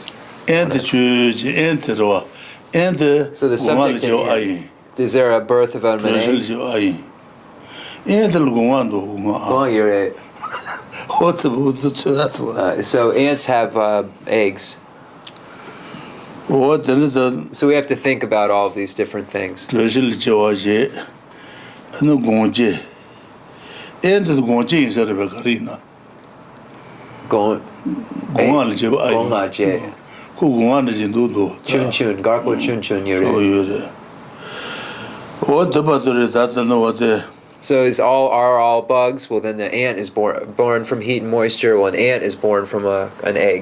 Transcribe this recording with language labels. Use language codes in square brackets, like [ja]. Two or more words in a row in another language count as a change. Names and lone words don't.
[en] So the subject is there a birth of an egg? So ants have eggs. So we have to think about all of these different things. Chun chun, garpo chun chun yure. So are all bugs? Well, then the ant is born from heat and moisture. Well, an ant is born from an egg.